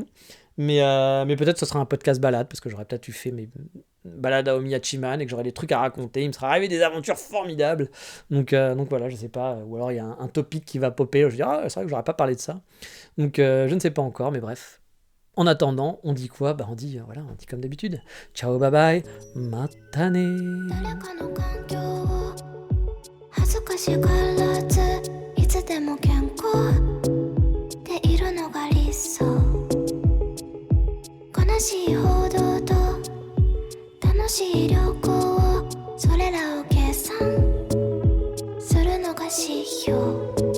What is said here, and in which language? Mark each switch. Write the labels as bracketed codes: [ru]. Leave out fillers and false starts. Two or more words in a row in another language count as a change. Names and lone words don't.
[fr] Mais peut-être ce sera un podcast balade parce que j'aurais peut-être fait mes balades à Omiyachiman et que j'aurais des trucs à raconter. Il me sera arrivé des aventures formidables. Donc voilà, je sais pas. Ou alors il y a un topic qui va popper. Je vais dire c'est vrai que j'aurais pas parlé de ça. Donc je ne sais pas encore, mais bref. En attendant, on dit quoi? Bah on dit comme d'habitude. [en] Ciao, bye bye, [ja] matane. 誰かの環境を恥ずかしがらずいつでも健康でいるのが理想悲しい報道と楽しい旅行をそれらを計算するのが指標